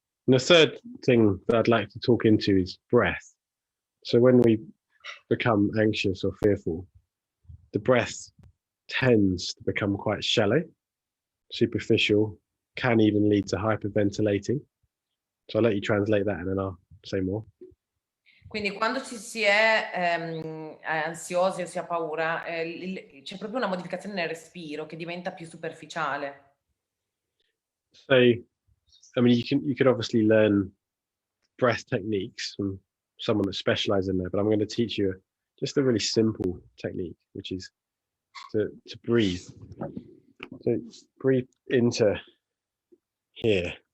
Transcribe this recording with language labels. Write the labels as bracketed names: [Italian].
[English] And the third thing that I'd like to talk into is breath. So when we become anxious or fearful, the breath tends to become quite shallow, superficial, can even lead to hyperventilating. So I'll let you translate that and then I'll say more. [Italian] Quindi quando si è ansiosi o si ha paura, c'è proprio una modificazione nel respiro che diventa più superficiale. [English] So, I mean, you could obviously learn breath techniques from someone that specializes in there, but I'm going to teach you just a really simple technique, which is to breathe. So breathe into here.